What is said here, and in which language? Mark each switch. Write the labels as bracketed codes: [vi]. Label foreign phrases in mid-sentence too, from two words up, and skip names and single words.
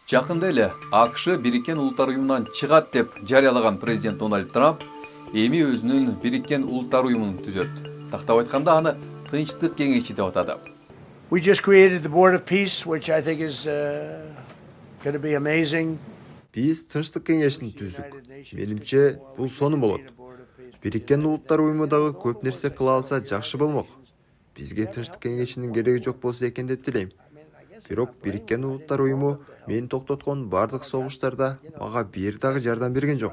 [ky] Жақында эле АКШ Бириккен Улуттар Уюмунан чыгат деп жарыялаган президент Дональд Трамп эми өзүнүн Бириккен Улуттар Уюмун түзөт. Тактап айтканда аны Тынчтык кеңеши деп атады. [en] We just created the Board of Peace, which I think is going to be amazing. [ky] Биз Тынчтык кеңешин түздүк. Менимче, бул сону болот. Бириккен Улуттар Уюмундагы көп нерсе кыла алса жакшы болмок. Бизге Тынчтык кеңешинин кереги жок болсо экен деп тилейм. Бирок Бириккен Улуттар Уюму мени токтоткон бардык согуштарда мага бир дагы жардам берген жок.